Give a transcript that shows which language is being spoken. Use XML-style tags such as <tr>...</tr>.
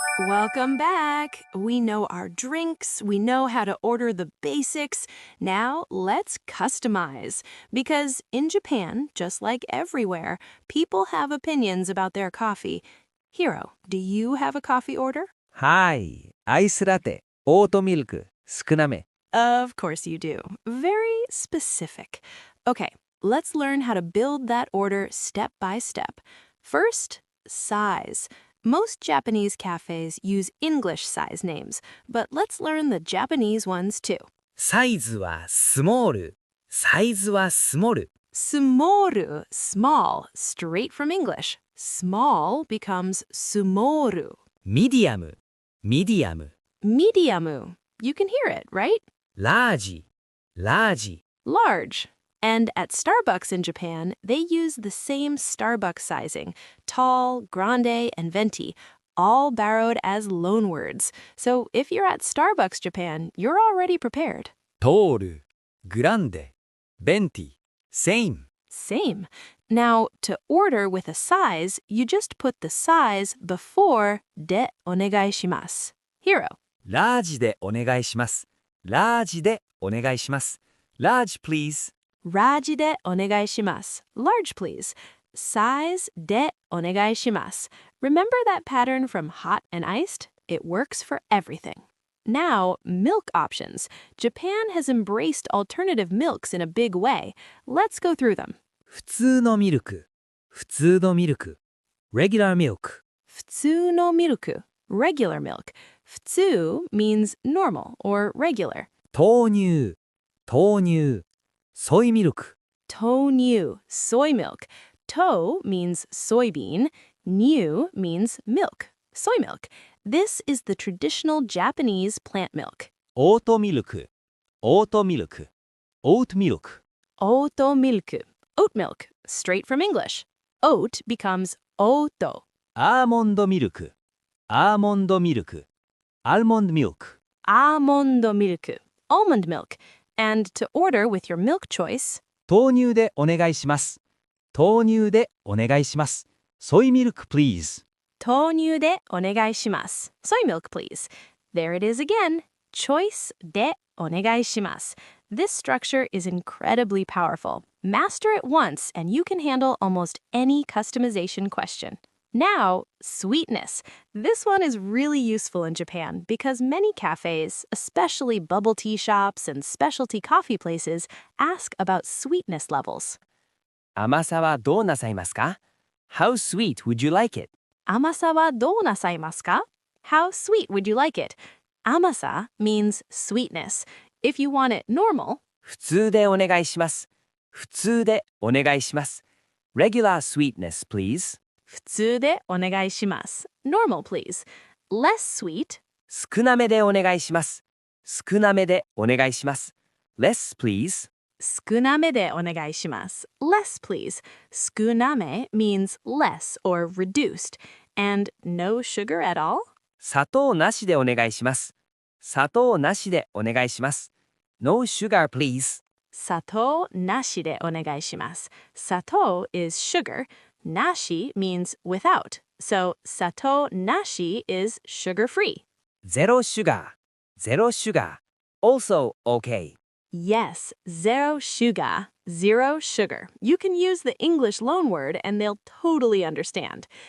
<en>Welcome back. We know our drinks. We know how to order the basics. Now let's customize. Because in Japan, just like everywhere, people have opinions about their coffee. Hiro, do you have a coffee order?</en> <ja>はい、アイスラテ、オートミルク、少なめ。</ja> <en>Of course you do. Very specific. Okay, let's learn how to build that order step by step. First, size. Most Japanese cafes use English size names, but let's learn the Japanese ones too.</en> <ja>サイズはスモール。サイズはスモール。</ja> <en>Sumoru, small, straight from English. Small becomes sumoru.</en> <ja>ミディアム、ミディアム。</ja> <en>Mediamu. You can hear it, right?</en> <ja>ラージ、ラージ。</ja> <en>Large. And at Starbucks in Japan, they use the same Starbucks sizing, tall, grande, and venti, all borrowed as loanwords. So if you're at Starbucks Japan, you're already prepared.</en> <ja>トール、グランデ、ベンティ、セイン。</ja> <en>Same. Now, to order with a size, you just put the size before de onegaishimasu. Hiro.</en> <ja>ラージでお願いします。ラージでお願いします。ラージ please。 Raji de onegaishimasu.</ja> <en>Large, please.</en> <ja>Size de onegaishimasu.</ja> <en>Remember that pattern from hot and iced? It works for everything. Now, milk options. Japan has embraced alternative milks in a big way. Let's go through them.</en> <ja>普通のミルク、普通のミルク。</ja> <en>regular milk。 Futsu no milk. Regular milk. Futsu means normal or regular.</en> <ja>豆乳、豆乳。ソイミルク。</ja> <en>Tounyuu, soy milk. To means soybean. New means milk, soy milk. This is the traditional Japanese plant milk.</en> <ja>オートミルク、オートミルク。オートミルク。</ja> <en>Oto milk, oat milk, straight from English. Oat becomes oto.</en> <ja>アーモンドミルク、アーモンドミルク、アーモンドミルク。</ja> <en>almond milk, almond milk. And to order with your milk choice,</en> <ja>豆乳でお願いします。豆乳でお願いします。ソイミルク please。豆乳でお願いします。</ja> <en>Soy milk, please. There it is again.</en> <ja>Choice でお願いします。</ja> <en>This structure is incredibly powerful. Master it once and you can handle almost any customization question. Now, sweetness. This one is really useful in Japan because many cafes, especially bubble tea shops and specialty coffee places, ask about sweetness levels.</en> <ja>甘さはどうなさいますか?</ja> <en>How sweet would you like it?</en> <ja>甘さはどうなさいますか?</ja> <en>How sweet would you like it? Amasa means sweetness. If you want it normal,</en> <ja>普通でお願いします。普通でお願いします。</ja> <en>Regular sweetness, please.</en> <ja>普通でお願いします。</ja> <en>Normal, please. Less sweet,</en> <ja>少なめでお願いします。少なめでお願いします。</ja> <en>Less, please.</en> <ja>少なめでお願いします。</ja> <en>Less, please. 少なめ means less or reduced. And no sugar at all?</en> <ja>砂糖なしでお願いします。砂糖なしでお願いします。</ja> <en>No sugar, please.</en> <ja>砂糖なしでお願いします。</ja> <en>砂糖 is sugar. Nashi means without. So 砂糖なし is sugar-free. Zero sugar. Zero sugar. Also okay. Yes, zero sugar, zero sugar. You can use the English loanword and they'll totally understand.</en>